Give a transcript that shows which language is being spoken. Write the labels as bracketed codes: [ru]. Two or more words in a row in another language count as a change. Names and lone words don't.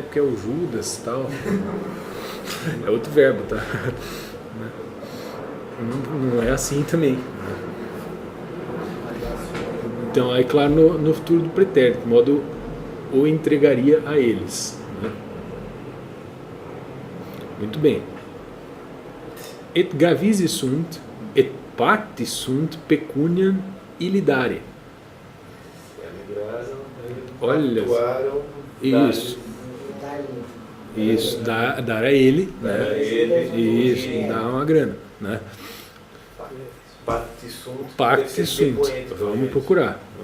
[pt] Porque é o Judas e tal. É outro verbo, tá? Não é assim também. Então, aí claro, no futuro do pretérito, de modo o entregaria a eles, né? Muito bem. [la] Et gavisi sunt, et pacti sunt pecuniam ilidare. [pt] Olha, isso, dar a ele, né? Isso, dar uma grana, né? [la] Pacti sunt. [pt] Vamos procurar.